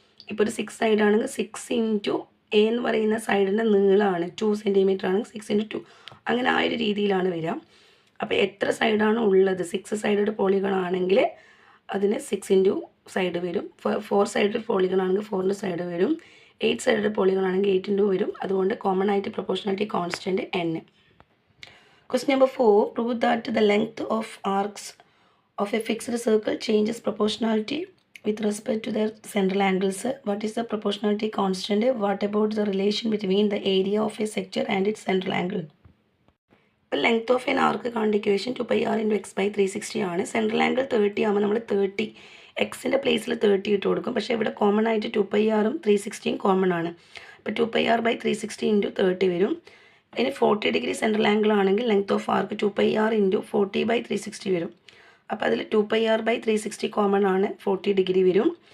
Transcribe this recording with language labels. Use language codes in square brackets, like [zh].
[ml] ഇപ്പോൾ ഒരു 6 സൈഡ് ആണെങ്കിൽ 6 ഇൻറ്റു a എന്ന് പറയുന്ന സൈഡിൻ്റെ നീളമാണ് 2 സെൻറ്റിമീറ്റർ ആണെങ്കിൽ 6 ഇൻറ്റു 2, അങ്ങനെ ആ ഒരു രീതിയിലാണ് വരിക. അപ്പോൾ എത്ര സൈഡാണ് ഉള്ളത്, 6 സൈഡഡ് പോളിഗൺ ആണെങ്കിൽ അതിന് 6 ഇൻറ്റു സൈഡ് വരും. 4 സൈഡഡ് പോളിഗൺ ആണെങ്കിൽ 4 സൈഡ് വരും. 8 സൈഡഡ് പോളിഗൺ ആണെങ്കിൽ 8 ഇൻറ്റു വരും. അതുകൊണ്ട് കോമൺ ആയിട്ട് proportionality constant n. [en] Question number 4. Prove that the length of arcs of a fixed circle changes proportionality with respect to their central angles. What is the proportionality constant? What about the relation between the area of a sector and its central angle? Length of an arc [ml] കാണേണ്ട equation 2 πr × x/360 ആണ്. Central angle 30 ആകുമ്പോൾ നമ്മൾ 30 എക്സിൻ്റെ പ്ലേസിൽ 30 ഇട്ട് കൊടുക്കും. പക്ഷേ ഇവിടെ കോമൺ ആയിട്ട് 2 πr 360 കോമൺ ആണ്. അപ്പോൾ 2 πr/360 × 30 വരും. ഇനി 40 ഡിഗ്രി സെൻട്രൽ ആംഗിൾ ആണെങ്കിൽ ലെങ്ത് ഓഫ് ആർക്ക് 2 πr × 40/360 വരും. അപ്പോൾ അതിൽ 2 πr/360 കോമൺ ആണ്, 40 ഡിഗ്രി വരും.